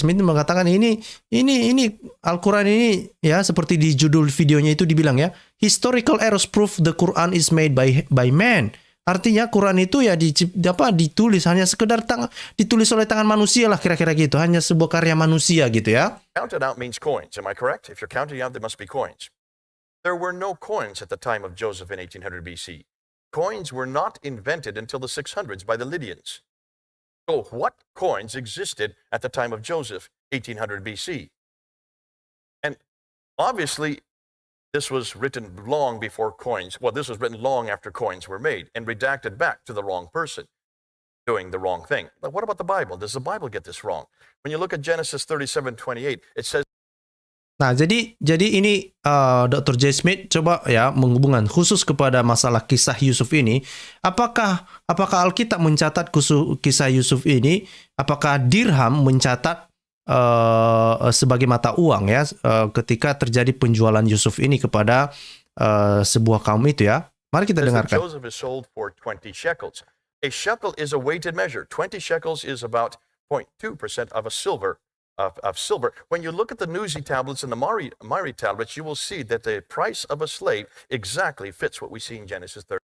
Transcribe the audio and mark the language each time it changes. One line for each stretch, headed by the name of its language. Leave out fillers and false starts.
Indonesian: Smith mengatakan ini Al-Quran ini ya, seperti di judul videonya itu dibilang ya,
English: historical errors prove the Quran is made by man.
Indonesian: Artinya Quran itu ya ditulis hanya sekedar ditulis oleh tangan manusia lah kira-kira gitu, hanya sebuah karya manusia gitu ya.
English: Counted out means coins, am I correct? If you're counting out, there must be coins. There were no coins at the time of Joseph in 1800 BC. coins were not invented until the 600s by the Lydians. So what coins existed at the time of Joseph, 1800 BC? And obviously, this was written long before coins. Well, this was written long after coins were made and redacted back to the wrong person doing the wrong thing. But what about the Bible? Does the Bible get this wrong? When you look at Genesis 37:28, it says,
Indonesian: Nah, jadi ini Dr. J. Smith coba ya menghubungkan khusus kepada masalah kisah Yusuf ini. Apakah Alkitab mencatat kisah Yusuf ini? Apakah dirham mencatat sebagai mata uang ya ketika terjadi penjualan Yusuf ini kepada sebuah kaum itu ya? Mari kita dengarkan.
English: Joseph is sold for 20 shekels. A shekel is a weighted measure. 20 shekels is about 0.2% of a silver. Of silver. When you look at the Nuzi tablets and the Mari tablets, you will see that the price of a slave exactly fits what we see in Genesis 30.